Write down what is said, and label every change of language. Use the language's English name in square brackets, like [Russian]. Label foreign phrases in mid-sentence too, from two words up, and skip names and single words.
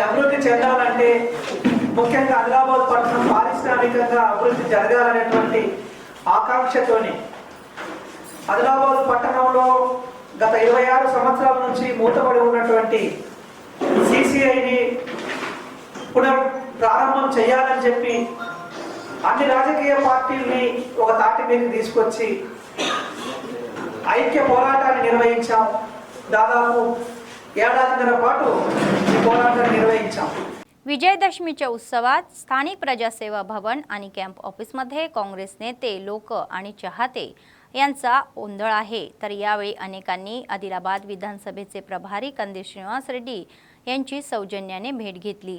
[Telugu] అభివృద్ధి చెందాలంటే ముఖ్యంగా ఆదిలాబాద్ పట్టణం పారిశ్రామికంగా అభివృద్ధి జరగాలనేటువంటి ఆకాంక్షతోని ఆదిలాబాద్ పట్టణంలో గత 26 సంవత్సరాల నుంచి మూతపడి ఉన్నటువంటి సిసిఐని ప్రారంభం చేయాలని చెప్పి అన్ని రాజకీయ పార్టీల్ని ఒక తాటి మీదకి తీసుకొచ్చి ఐక్య పోరాటాన్ని నిర్వహించాం. దాదాపు 1.5 ఏడాదిన్నర పాటు ఈ పోరాటాన్ని निर्वहिंచాం. [Marathi] विजयदशमीच्या उत्सवात स्थानिक प्रजासेवा भवन आणि कॅम्प ऑफिसमध्ये काँग्रेस नेते, लोक आणि चाहते यांचा गोंधळ आहे. तर यावेळी अनेकांनी आदिलाबाद विधानसभेचे प्रभारी कंदी श्रीनिवास रेड्डी यांची सौजन्याने भेट घेतली.